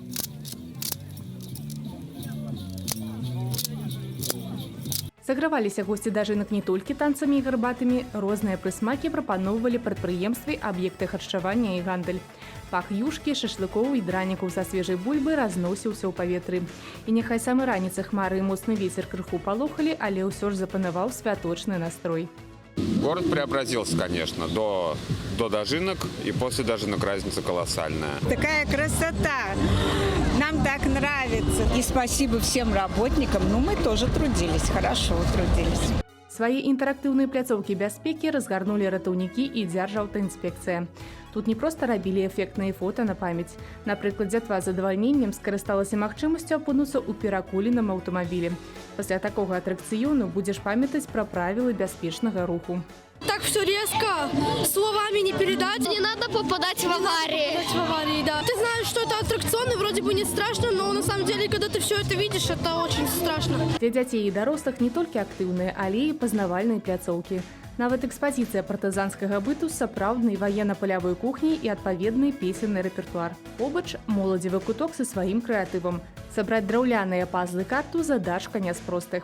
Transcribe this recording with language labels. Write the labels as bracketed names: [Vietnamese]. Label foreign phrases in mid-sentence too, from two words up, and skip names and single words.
[Belarusian] Саграваліся госці дажынак не толькі танцамі і гарбатамі, розныя прысмакі прапаноўвалі прадпрыемствы, аб'екты харчавання і гандаль. Пах юшкі, шашлыкоў і дранікаў са свежай бульбы разносіўся ў паветры. І няхай самай раніцы хмары і моцны вецер крыху палохалі, але ўсё ж запанаваў святочны настрой. [Russian] Город преобразился, конечно, до дожинок, и после дожинок разница колоссальная. Такая красота! Нам так нравится. И спасибо всем работникам. Мы тоже трудились, хорошо трудились. [Belarusian] Свае інтэрактыўныя пляцоўкі бяспекі разгарнулі ратаўнікі і дзяржаўтаінспекцыя. Тут не проста рабілі эфектныя фота на памяць. Напрыклад, дзятва з задавальненнем скарысталася магчымасцю апынуцца ў перакуленым аўтамабілі. Пасля такога атракцыёну будзеш памятаць пра правілы бяспечнага руху. [Russian] Так все резко, словами не передать. Не надо попадать в аварии. Да. Ты знаешь, что это аттракцион, и вроде бы не страшно, но на самом деле, когда ты все это видишь, это очень страшно. [Belarusian] Для дзяцей і дарослых не толькі актыўныя, але і пазнавальныя пляцоўкі. Нават экспазіцыя партызанскага быту з сапраўднай ваенна-палявой кухняй і адпаведны песенны рэпертуар. Побач моладзевы куток са сваім крэатывам. Сабраць драўляныя пазлы карту задачка не з простых.